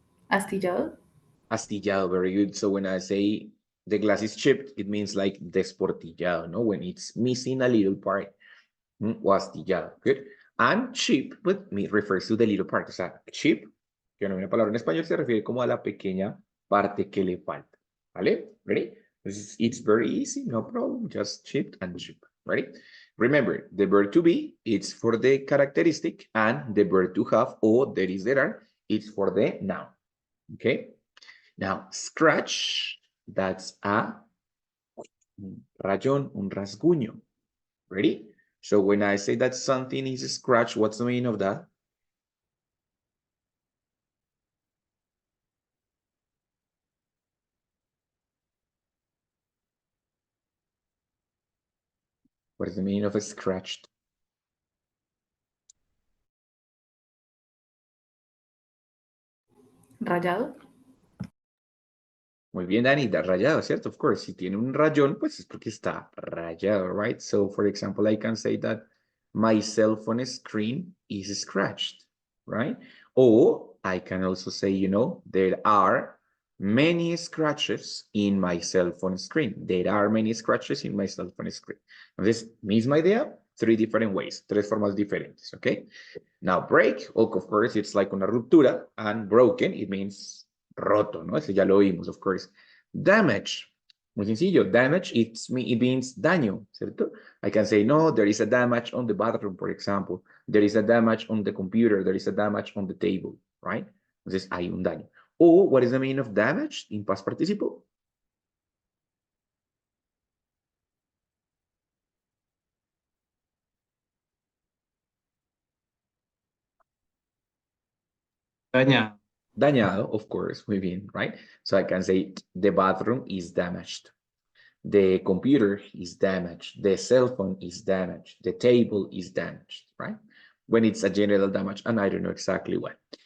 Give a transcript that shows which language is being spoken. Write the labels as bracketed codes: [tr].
[es] Astillado. [en] Astillado, very good. So when I say the glass is chipped, it means like desportillado, no? When it's missing a little part. [es] O astillado, [en] good. And chip, but me refers to the little part. [es] O sea, chip, que no es una palabra en español, se refiere como a la pequeña parte que le falta. ¿Vale? [en] Ready? It's very easy, no problem. Just chipped and chip. Ready? Remember, the verb to be, it's for the characteristic, and the verb to have, or there is, there are, it's for the noun. Okay? Now, scratch, that's a rayón, [es] un rasguño. [en] Ready? So when I say that something is a scratch, what's the meaning of that? What is the meaning of a scratched? [es] Rayado. Muy bien, Dani, da rayado, ¿cierto? [en] Of course, [es] si tiene un rayón, pues es porque está rayado, [en] right? So, for example, I can say that my cell phone screen is scratched, right? Or I can also say, there are many scratches in my cell phone screen. There are many scratches in my cell phone screen. [es] Entonces, misma idea, [en] three different ways, [es] tres formas diferentes, [en] okay? Now, break, of course, it's like [es] una ruptura, [en] and broken, it means [es] roto, ¿no? Ese ya lo vimos, [en] of course. Damage, [es] muy sencillo. [en] Damage, it means daño, [es] ¿cierto? [en] I can say, no, there is a damage on the bathroom, for example. There is a damage on the computer. There is a damage on the table, right? [es] Entonces, hay un daño. [en] Or, what is the meaning of damage in past participle? [es] Dañado. Dañado, [en] of course, [es] muy bien, [en] right? So I can say the bathroom is damaged. The computer is damaged. The cell phone is damaged. The table is damaged, right? When it's a general damage, and I don't know exactly what.